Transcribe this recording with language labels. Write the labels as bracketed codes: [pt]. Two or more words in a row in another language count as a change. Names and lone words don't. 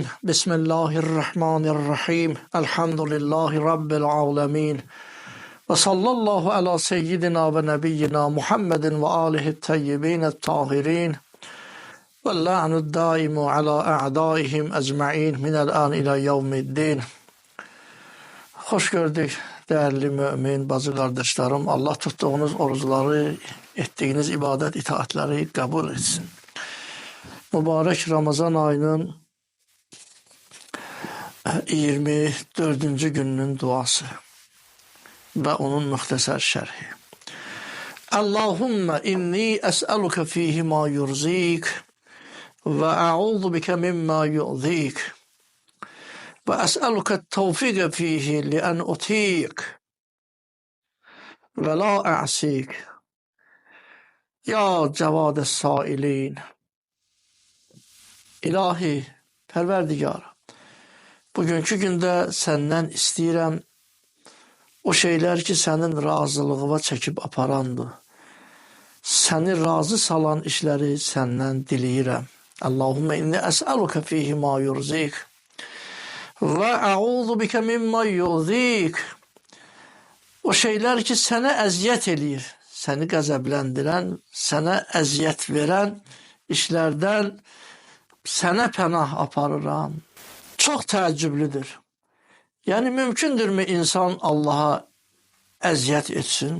[ar] بسم الله الرحمن الرحيم. الحمد لله رب العالمين. وصلى الله على سيدنا ونبينا محمد وآله الطيبين الطاهرين واللعن الدائم على أعدائهم أجمعين من الآن إلى يوم الدين. [tr] Hoş gördük değerli mümin bazı kardeşlerim. Allah tuttuğunuz oruçları, ettiğiniz ibadet itaatleri kabul etsin. Mübarek Ramazan ayının 24. gününün duası ve onun muhtasar şerhi. [ar] اللهم إني أسألك فيه ما يرضيك وأعوذ بك مما يؤذيك وأسألك توفيقك فيه لأن أطيعك ولا أعصيك يا جواد السائلين. [az] İlahi, Perverdigar, bugünkü gündə səndən istəyirəm o şeylər ki, sənin razılığına çəkib aparandır. Səni razı salan işləri səndən diləyirəm. [ar] اللهم إني أسألك فيه ما يرضيك وأعوذ بك مما يؤذيك. [az] O şeylər ki, sənə əziyyət eləyir, səni qəzəbləndirən, sənə əziyyət verən işlərdən sənə pənah aparıram. Çox təəccüblüdür. Yəni, mümkündürmü insan Allaha əziyyət etsin?